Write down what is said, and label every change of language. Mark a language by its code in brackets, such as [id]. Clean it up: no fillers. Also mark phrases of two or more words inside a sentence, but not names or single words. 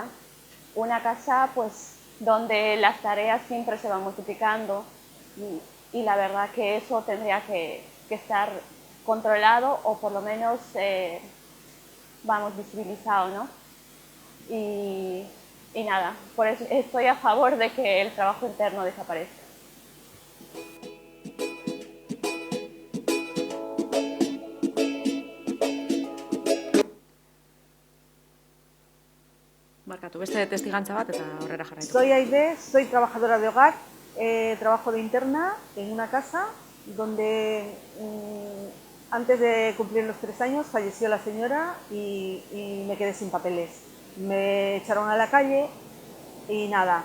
[es] Una casa pues donde las tareas siempre se van multiplicando y la verdad que eso tendría que estar controlado o por lo menos, vamos, visibilizado, ¿no? Y nada, por eso estoy a favor de que el trabajo interno desaparezca. [eu] Markatu, beste testigantza bat eta horrera jarraitu. [es] Soy Aide, soy trabajadora de hogar, trabajo de interna en una casa donde antes de cumplir los 3 años falleció la señora y me quedé sin papeles. Me echaron a la calle y nada.